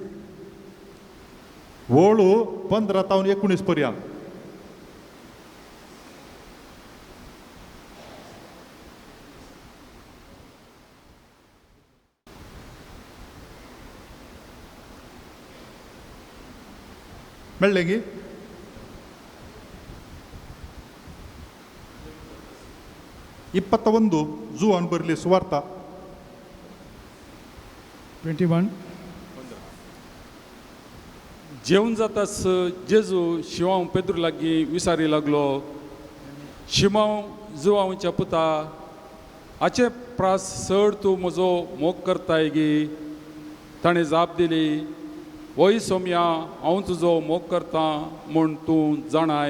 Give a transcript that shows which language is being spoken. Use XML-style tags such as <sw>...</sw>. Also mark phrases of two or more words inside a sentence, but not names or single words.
<kok>वळू 15 तावन 19 पर्यंत मेळ्ळें गी</kok> <kn>ಇಪ್ಪತ್ತೊಂದು ಜೂನ್ ಬರಲಿ ಸುವಾರ್ತ</kn> <kok>21 जेवण जातास जेजू शिवांव पेद्रू लागीं विचारी लागलो शिमांव जुवांवच्या पुता हाचे प्रास चड तूं म्हजो मोग करताय गी ताणें जाप दिली वय सोम्या हांव तुजो मोग करतां म्हूण तूं जाणाय</kok>